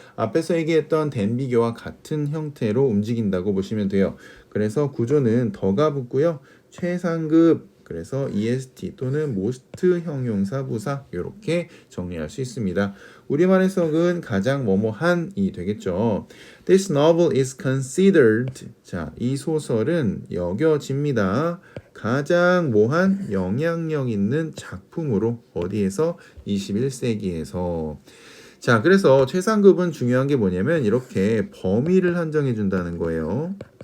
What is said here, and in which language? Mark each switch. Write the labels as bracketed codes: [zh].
[ko] 앞에서 얘기했던 된 비교와 같은 형태로 움직인다고 보시면 돼요. 그래서 구조는 더가 붙고요. 최상급 그래서 EST 또는 most 형용사 부사 이렇게 정리할 수 있습니다. 우리말 해석은 가장 뭐뭐한이 되겠죠. [en] This novel is considered. [ko] 자, 이 소설은 여겨집니다. 가장 뭐한 영향력 있는 작품으로 어디에서 21세기에서. 자, 그래서 최상급은 중요한 게 뭐냐면 이렇게 범위를 한정해 준다는 거예요.